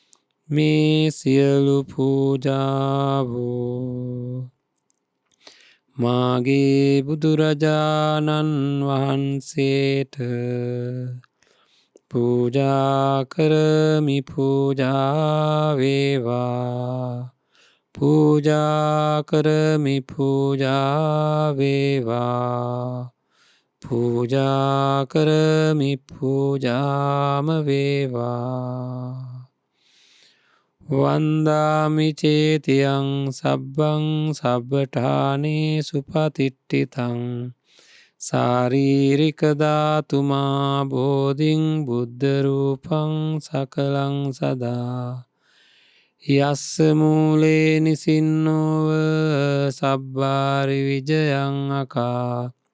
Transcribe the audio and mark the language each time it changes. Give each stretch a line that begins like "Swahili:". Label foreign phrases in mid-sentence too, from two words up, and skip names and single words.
Sinhala: මේ සියලු පූජාවෝ මාගේ බුදුරජාණන් වහන්සේට පූජා කරමි පූජා වේවා පූජා කරමි පූජා වේවා පූජා කරමි පූජාම වේවා
Pali: වන්දාමි චේතියං සබ්බං සබ්බඨානේ සුපතිට්ඨිතං සාරීරික ධාතුමා බෝධින් බුද්ධ රූපං සකලං සදා යස්ස මූලේ නිසින්නෝව සබ්බාරි විජයං අකා